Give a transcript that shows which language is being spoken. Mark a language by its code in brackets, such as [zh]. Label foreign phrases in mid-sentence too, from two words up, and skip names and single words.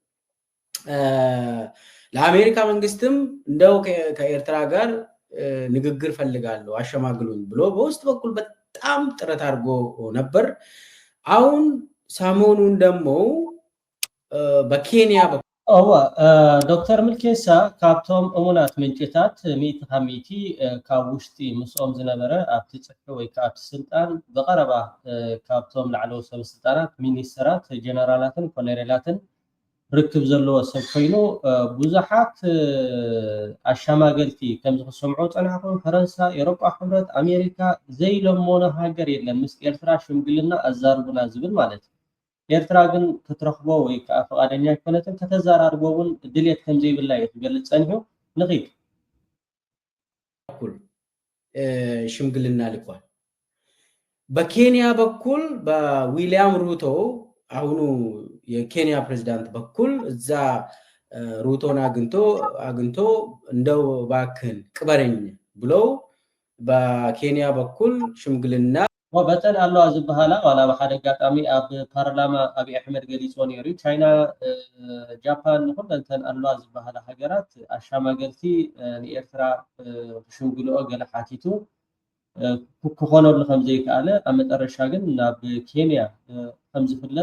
[am] ለአሜሪካ መንግስትም እንደው ከኤርትራ ጋር ንግግር ፈልጋለሁ አሸማግሉኝ ብሎ በውስጥ በኩል በጣም ጥረት አድርጎ ነበር። አሁን ሰሞኑን ደግሞ በኬንያ [ti] ዶክተር ምልኬሳ ካብቶም እሙናት ምንጭታት ሚእቲ ካብ ሚእቲ ካብ ውሽጢ ምስኦም ዝነበረ ኣብቲ ፅሒ ወይ ከዓ ኣብቲ ስልጣን ብቐረባ ካብቶም ላዕለዎ ሰብ ስልጣናት ሚኒስተራት ጀነራላትን ኮሎኔላትን ርክብ ዘለዎ ሰብ ኮይኑ ብዙሓት ኣሸማገልቲ ከም ዝክሰምዑ ፀናሕኩም ፈረንሳይ፣ ኤሮጳ ሕብረት፣ ኣሜሪካ ዘይለመኖ ሃገር የለን ምስ ኤርትራ ሽምግልና ኣዛርቡና ዝብል ማለት እዩ። ኤርትራ ግን ክትረክቦ ወይ ከዓ ፈቃደኛ ኣይኮነትን ከተዘራርቦ እውን ድሌት ከም ዘይብላ እዩ ትገልፅ ፀኒሑ። ንኺድ [am] በኩል ሽምግልና ልኳል። በኬንያ በኩል በዊሊያም ሩቶ አሁኑ የኬንያ ፕሬዝዳንት በኩል እዛ ሩቶን አግኝቶ እንደው ባክን ቅበረኝ ብለው በኬንያ በኩል ሽምግልና [ti] ወበተን ኣለዋ ዝበሃላ ዋላ ብሓደ ኣጋጣሚ ኣብ ፓርላማ ኣብይ ኣሕመድ ገሊፆ ነይሩ። ቻይና፣ ጃፓን ኩለንተን ኣለዋ ዝበሃላ ሃገራት ኣሸማገልቲ ንኤርትራ ክሽምግልኦ ገለ ሓቲቱ ክኾነሉ ከም ዘይከኣለ ኣብ መጨረሻ ግን ናብ ኬንያ ከም ዝፍለጥ